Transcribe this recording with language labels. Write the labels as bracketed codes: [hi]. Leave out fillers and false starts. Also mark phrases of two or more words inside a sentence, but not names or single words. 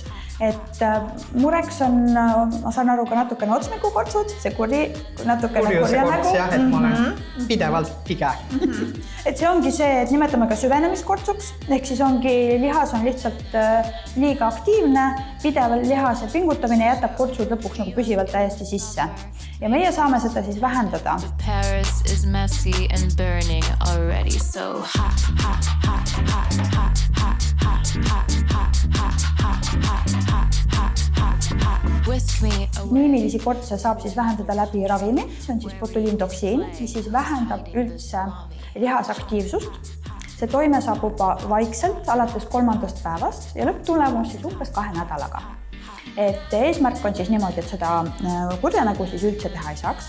[et] Et mureks on, ma saan aru, ka natukene otsnägukortsud, see natukene kurja nägu. Jah, et ma olen pidevalt pige. Et see ongi see, et nimetame ka süvenemiskortsuks, ehk siis ongi lihas on lihtsalt liiga aktiivne, pideval lihase pingutamine jätab kortsud lõpuks nagu püsivalt täiesti sisse. Ja meie saame seda siis vähendada. [en] Paris is messy and burning already, so hot, hot, hot, hot, hot, hot, hot, hot, hot, [et] Miimilisi kortse saab siis vähendada läbi ravimi, see on siis botuliintoksiin, mis siis vähendab üldse lihasaktiivsust. See toime saabub vaikselt alates 3. päevast ja lõpptulemus siis umbes 2 nädalaga. Et eesmärk on siis niimoodi, et seda kurjanägu siis üldse teha ei saaks.